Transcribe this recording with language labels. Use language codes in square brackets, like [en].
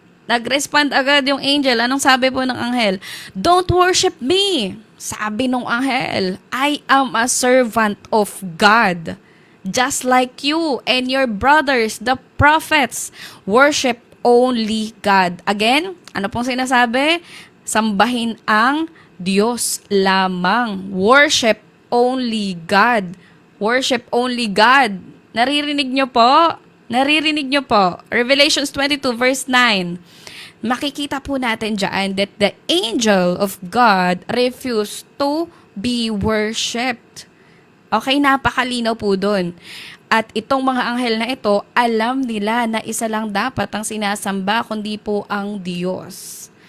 [tl] Nag-respond agad yung angel. Anong sabi po ng anghel? [en] "Don't worship me." [tl] Sabi nung anghel, [en] "I am a servant of God, just like you and your brothers, the prophets, worship only God." [tl] Again, ano pong sinasabi? Sambahin ang Diyos lamang. [en] Worship only God. Worship only God. [tl] Naririnig nyo po? Naririnig nyo po? Revelations 22 verse 9. Makikita po natin dyan [en] that the angel of God refused to be worshipped. [tl] Okay, napakalinaw po dun. At itong mga anghel na ito, alam nila na isa lang dapat ang sinasamba, kundi po ang Diyos.